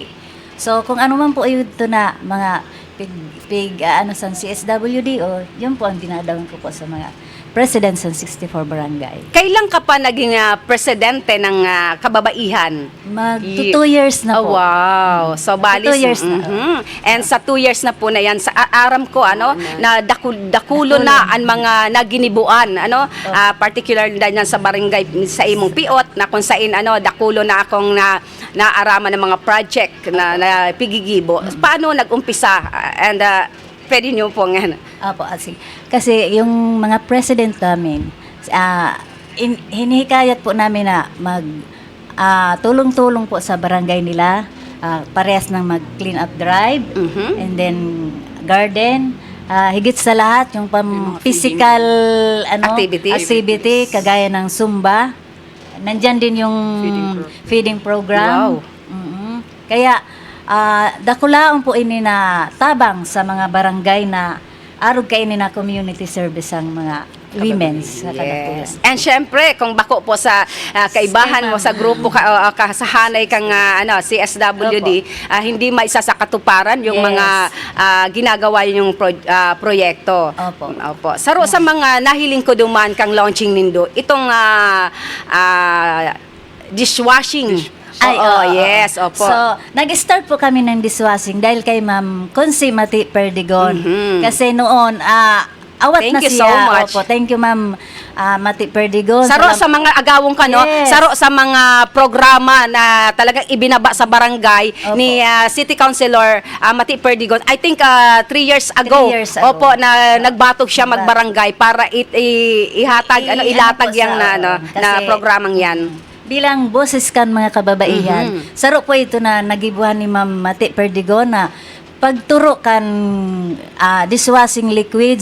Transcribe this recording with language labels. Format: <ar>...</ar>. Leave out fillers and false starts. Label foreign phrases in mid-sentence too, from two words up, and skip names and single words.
<tl>So, kung ano man po ito na mga sa CSWDO, yun po ang dinadawin ko po sa mga president sa 64 barangay. Kailan ka pa naging presidente ng kababaihan? Mag 2 years na Oh, po. wow. So, bali, 2 years na.</tl> <bik>And sa 2 years na po na yan, sa aram ko, na dakulo na ang mga naginibuan, particularly dyan sa barangay sa imong piot, na kung saan, dakulo na akong naaraman ng mga project na pigigibo.</bik> <tl>Paano nag-umpisa? And, pwede nyo po nga. Apo, kasi yung mga president namin, hinihikayat po namin na tulong-tulong po sa barangay nila, parehas ng mag-</tl> <en>clean up drive,</en> <tl>and then garden, higit sa lahat yung</tl> <en>physical activity,</en> <tl>kagaya ng Zumba. Nandyan din yung</tl> <en>feeding program.</en> <tl>Wow.</tl> <bik>Kaya dakulaon po ini na tabang sa mga barangay na arog kaini na</bik> <en>community service</en> <bik>ang mga women's sa kanapulan. Yes. And syempre, kung bako po sa kaibahan mo sa grupo kasahanay kang CSWD,</bik> <tl>hindi maisasakatuparan yung Yes. mga ginagawa yung proyekto. Opo. Opo.</tl> <bik>Saro sa mga nahiling ko duman kang launching nindo, itong dishwashing.</bik> <tl>Yes, opo. So, nag-start po kami ng dishwashing dahil kay Ma'am Consi Mati Perdigon. Kasi noon, awat</tl> <en>Thank</en> <tl>na</tl> <en>you</en> <tl>siya.</tl> <en>so much.</en> <tl>Opo,</tl> <en>thank you</en> <tl>Ma'am Mati Perdigon.</tl> <bik>Saro sa mga agawong</bik> <tl>Yes.</tl> <bik>saro sa mga programa na talagang ibinaba sa barangay</bik> <tl>Opo. ni City Councilor Mati Perdigon.</tl> <en>I think 3 years ago. 3 years ago.</en> <bik>Opo, na nagbatog siya magbarangay para ihatag ilatag</bik> <tl>po yang sa- na kasi- programang yan.</tl> <bik>Bilang boses kan mga kababaihan, saro po ito na nagibuhan ni Ma'am Mati Perdigon na pagturo kan dishwashing liquid.</bik>